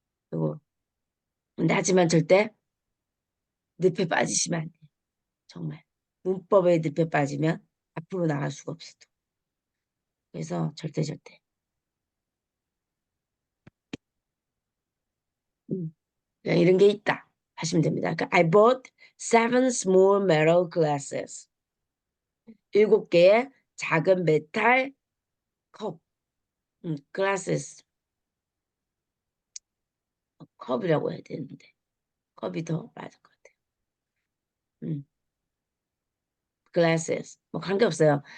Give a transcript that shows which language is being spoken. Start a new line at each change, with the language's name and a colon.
Korean: 그리고 근데 하지만 절대 늪에 빠지시면 안 돼요. 정말. 문법에 늪에 빠지면 앞으로 나갈 수가 없어요. 그래서 절대. 그냥 이런 게 있다 하시면 됩니다.
English: 그러니까 I bought seven small metal glasses.
Korean: 7개의 작은 메탈 컵, glasses, 컵이라고 해야 되는데 컵이 더 맞을 것 같아요. 음, glasses. 뭐 관계없어요.